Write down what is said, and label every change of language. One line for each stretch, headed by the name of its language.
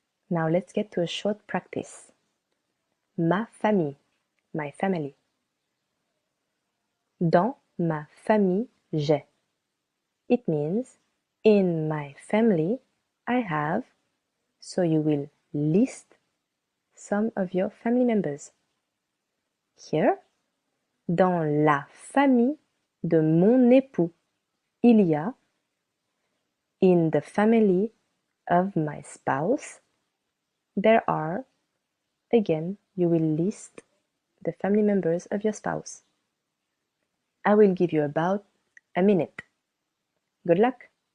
English: Now let's get to a short practice.
French: Ma famille.
English: My family.
French: Dans ma famille, j'ai.
English: It means in my family, I have. So you will list some of your family members.
French: Here, dans la famille de mon époux, il y a.
English: In the family of my spouse, there are. Again, you will list the family members of your spouse. I will give you about a minute. Good luck!